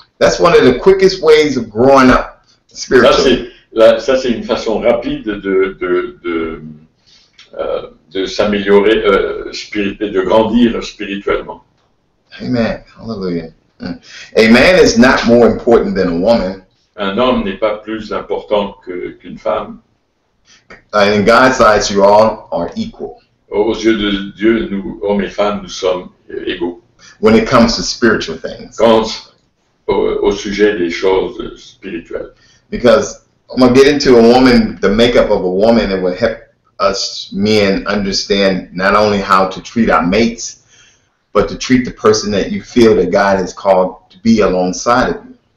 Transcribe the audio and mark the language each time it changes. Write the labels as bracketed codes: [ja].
[en] That's one of the quickest ways of growing up spiritually. [fr] Ça, c'est une façon rapide de s'améliorer, de grandir spirituellement. [en] Amen. Hallelujah. A man is not more important than a woman. [fr] Un homme n'est pas plus important qu'une femme. [en] In God's eyes, you all are equal. [fr] Aux yeux de Dieu, nous, hommes et femmes, nous sommes égaux. [en] When it comes to spiritual things. [fr] Au sujet des choses spirituelles. [en] Because I'm going to get into the makeup of a woman, and will help us men understand not only how to treat our mates, but to treat the person that you feel that God has called to be alongside of you.